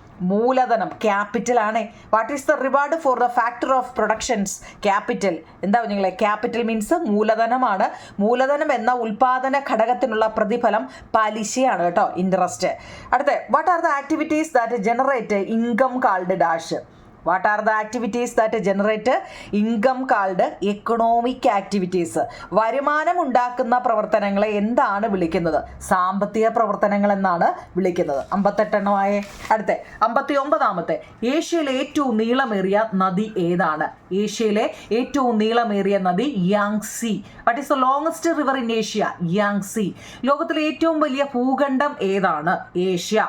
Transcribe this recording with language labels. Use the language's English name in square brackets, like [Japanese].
[Malayalam] മൂലധനം ക്യാപിറ്റൽ ആണ്. [English] What is the reward for the factor of productions? Capital. [Malayalam] എന്താ നിങ്ങളെ? Capital means മൂലധനമാണ്. മൂലധനം എന്ന ഉൽപാദന ഘടകത്തിനുള്ള പ്രതിഫലം പലിശയാണ് കേട്ടോ, ഇൻട്രസ്റ്റ്. [English] അടുത്ത what are the activities that generate income called dash? What are the activities that generate income called economic activities? [Malayalam] വരുമാനം ഉണ്ടാക്കുന്ന പ്രവർത്തനങ്ങളെ എന്താണ് വിളിക്കുന്നത്? സാമ്പത്തിക പ്രവർത്തനങ്ങൾ എന്നാണ് വിളിക്കുന്നത്. 58 എണ്ണമായ. അടുത്ത 59ാമത്തെ. ഏഷ്യയിലെ ഏറ്റവും നീളമേറിയ നദി ഏതാണ്? ഏഷ്യയിലെ ഏറ്റവും നീളമേറിയ നദി Yangtze. [English] What is the longest river in Asia? Yangtze. [Malayalam] ലോകത്തിലെ ഏറ്റവും വലിയ ഭൂഖണ്ഡം ഏതാണ്? ഏഷ്യ.